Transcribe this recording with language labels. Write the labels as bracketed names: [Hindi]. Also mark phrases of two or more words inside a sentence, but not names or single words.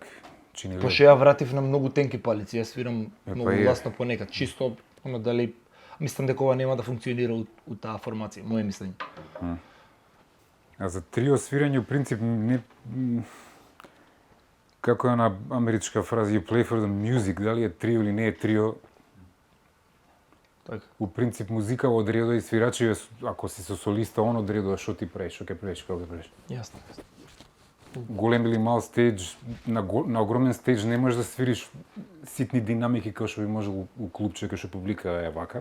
[Macedonian] Пошто ја вратив на многу тенки палици, јас свирам многу гласно понекад, чисто дали мислам дека ова нема да функционира у таа формација, моје мислење. А за трио свирење, у принцип, не... Како е на америчка фраза, [English] you play for the music, [Macedonian] дали е трио или не е трио. Така. У принцип, музика одредува и свирачи, ако си со солиста, он одредува што ти правиш, што ќе правиш, како ќе правиш. Јасно. Голем или мал стејдж, на огромен стејдж не можеш да свириш ситни динамики како што би можел у клубче, кај што публика е вака.